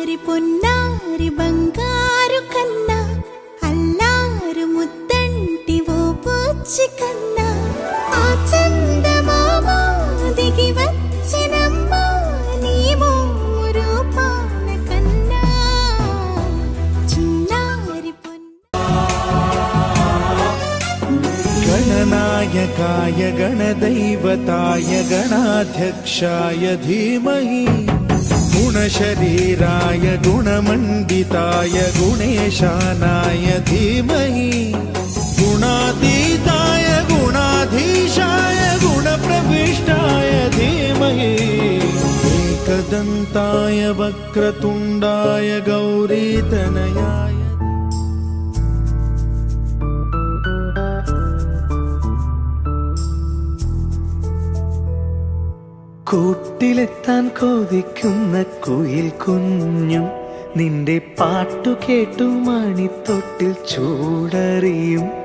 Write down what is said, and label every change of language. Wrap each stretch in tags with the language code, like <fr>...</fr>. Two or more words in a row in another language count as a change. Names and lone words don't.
<te>పొన్నారి బంగారు కన్నా అల్లారు ముద్దంటి ఓ పూచి కన్నా ఆ చందమామ దిగి వచ్చినమ్మా నీ మోరు పాన కన్నా చిన్నారి</te> <sa>गणनायकाय गणदैवताय गणाध्यक्षाय धीमहि गुणशरीराय गुणमण्डिताय गुणेशानाय धीमहि गुणातीताय गुणाधीशाय गुणप्रविष्टाय धीमहि एकदन्ताय वक्रतुण्डाय गौरीतनयाय</sa> <ml>കൂട്ടിലെത്താൻ കൊതിക്കുന്ന കുയിൽ കുഞ്ഞും നിന്റെ പാട്ടു കേട്ടു മണിത്തൊട്ടിൽ ചൂടറിയും</ml>